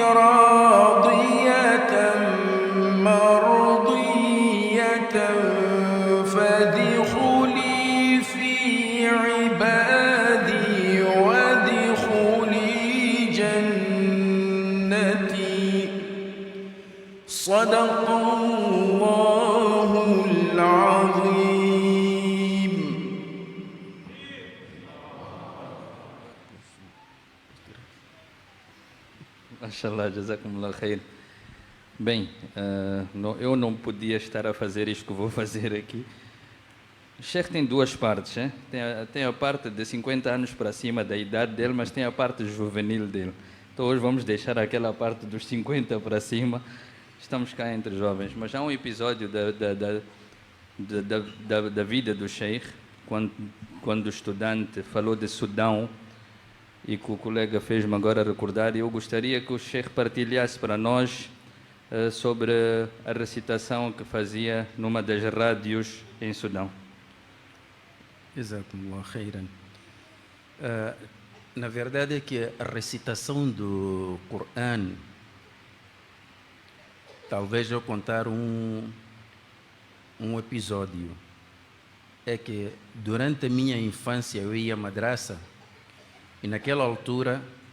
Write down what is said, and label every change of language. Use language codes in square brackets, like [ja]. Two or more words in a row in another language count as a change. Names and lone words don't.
[ar] راضية مرضية فادخلي في عبادي وادخلي جنتي صدق الله العظيم. ما شاء الله، جزاكم الله خير. [pt] Bem, eu não podia estar a fazer isto que vou fazer aqui. O Sheikh tem duas partes, hein? Tem a parte de 50 anos para cima da idade dele, mas tem a parte juvenil dele. Então hoje vamos deixar aquela parte dos 50 para cima. Estamos cá entre jovens, mas há um episódio da vida do Sheikh, quando o estudante falou de Sudão, e que o colega fez-me agora recordar, e eu gostaria que o Sheikh partilhasse para nós sobre a recitação que fazia numa das rádios em Sudão. [ar] جزاكم الله خيرا. [pt] Na verdade é que a recitação do Coran, talvez eu contar um episódio, é que durante a minha infância eu ia à madraça e naquela altura